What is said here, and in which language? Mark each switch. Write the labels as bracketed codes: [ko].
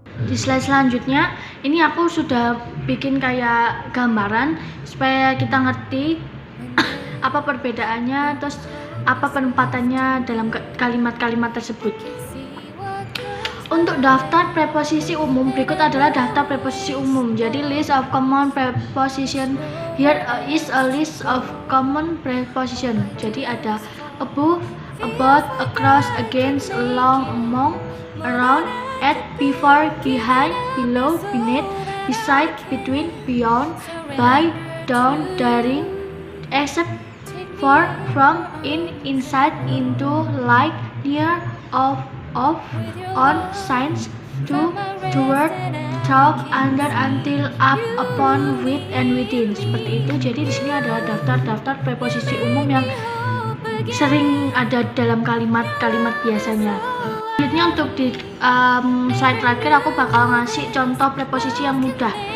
[id] Di slide selanjutnya, ini aku sudah bikin kayak gambaran supaya kita ngerti apa perbedaannya, terus apa penempatannya dalam kalimat-kalimat tersebut. Untuk daftar preposisi umum, berikut adalah daftar preposisi umum. [en] Jadi list of common preposition. Here is a list of common preposition. [id] Jadi ada [en] above, about, across, against, along, among, around, at, before, behind, below, beneath, beside, between, beyond, by, down, during, except, for, from, in, inside, into, like, near, of, on, signs, to, toward, talk, under, until, up, upon, with, and within. [id] Seperti itu. Jadi di sini ada daftar preposisi umum yang sering ada dalam kalimat-kalimat biasanya. Selanjutnya untuk di slide terakhir aku bakal ngasih contoh preposisi yang mudah.